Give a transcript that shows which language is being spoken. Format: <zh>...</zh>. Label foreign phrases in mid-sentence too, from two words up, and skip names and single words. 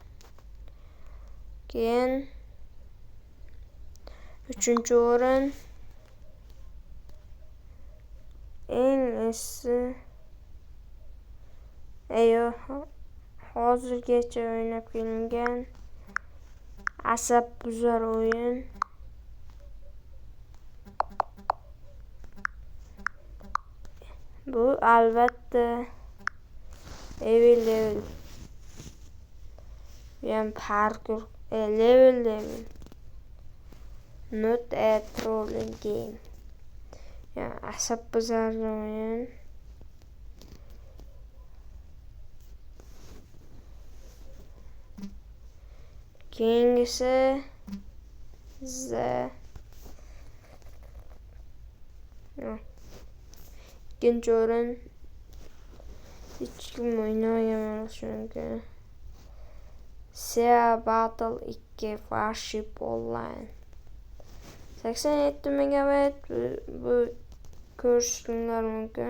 <uz>Keyin 3-chi o'rin eng eski hozirgacha o'ynab kelingan asab buzar o'yin. Bu albatta level. Yani</uz> <en>parkour level. Not a trolling game.</en> <uz>Yani asab buzarli o'yin. Keyingisi ikkinchi o'rin hech kim o'ynamagan chunki Sea Battle 2 Warship Online 87 megabayt bu ko'rishingiz mumkin.</uz>